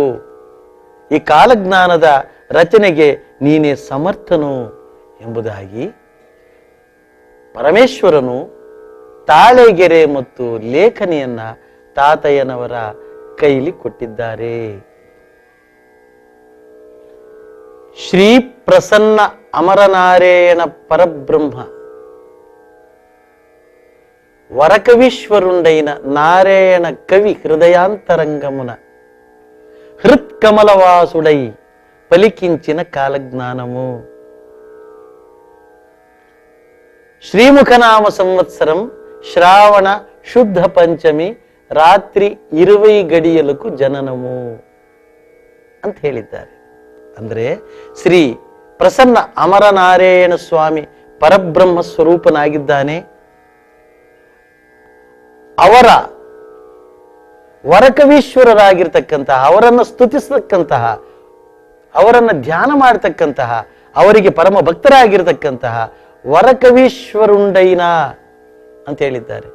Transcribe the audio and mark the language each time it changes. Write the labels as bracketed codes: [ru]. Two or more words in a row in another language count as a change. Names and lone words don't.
[kn] ಈ ಕಾಲಜ್ಞಾನದ ರಚನೆಗೆ ನೀನೇ ಸಮರ್ಥನು ಎಂಬುದಾಗಿ ಪರಮೇಶ್ವರನು ತಾಳೆಗೆರೆ ಮತ್ತು ಲೇಖನಿಯನ್ನ ತಾತಯ್ಯನವರ ಕೈಲಿ ಕೊಟ್ಟಿದ್ದಾರೆ. [te] ಶ್ರೀ ಪ್ರಸನ್ನ ಅಮರನಾರಾಯಣ ಪರಬ್ರಹ್ಮ వరకవీశ్వరుండైన నారాయణ కవి హృదయాంతరంగమున హృత్కమలవాసుడై పలికించిన కాలజ్ఞానము. శ్రీముఖనామ సంవత్సరం శ్రావణ శుద్ధ పంచమి రాత్రి 20 గడియలకు జననము [kn] ಅಂತ ಹೇಳಿದ್ದಾರೆ. ಅಂದ್ರೆ ಶ್ರೀ ಪ್ರಸನ್ನ ಅಮರನಾರಾಯಣ ಸ್ವಾಮಿ ಪರಬ್ರಹ್ಮ ಸ್ವರೂಪನಾಗಿದ್ದಾನೆ. ಅವರ ವರಕವೀಶ್ವರರಾಗಿರ್ತಕ್ಕಂತಹ, ಅವರನ್ನು ಸ್ತುತಿಸತಕ್ಕಂತಹ, ಅವರನ್ನು ಧ್ಯಾನ ಮಾಡತಕ್ಕಂತಹ, ಅವರಿಗೆ ಪರಮ ಭಕ್ತರಾಗಿರ್ತಕ್ಕಂತಹ ವರಕವೀಶ್ವರುಂಡೈನ ಅಂತ ಹೇಳಿದ್ದಾರೆ.